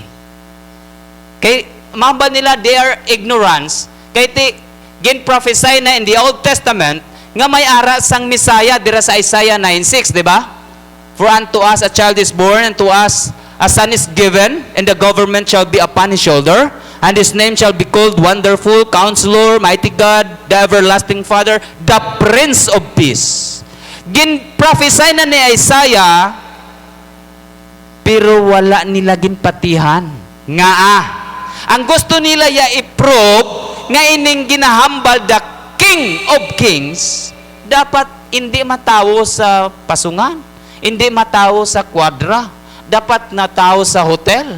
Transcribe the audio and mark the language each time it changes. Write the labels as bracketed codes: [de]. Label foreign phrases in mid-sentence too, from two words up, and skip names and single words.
[hil] Kay mamba nila [en] their ignorance, [hil] kay ti gin-prophesy na [en] in the Old Testament [hil] nga may ara sang Messiah dira sa Isaiah 9:6, di ba? [en] For unto us a child is born, and to us a son is given, and the government shall be upon his shoulder, and his name shall be called Wonderful, Counselor, Mighty God, the Everlasting Father, the Prince of Peace. [hil] Gin-prophesy na ni Isaiah, pero wala nila ginpatihan. Nga ang gusto nila ya i-prove nga ining ginahambal [en] the King of Kings, [hil] dapat hindi matawo sa pasungan, hindi matawo sa kwadra, dapat natawo sa hotel.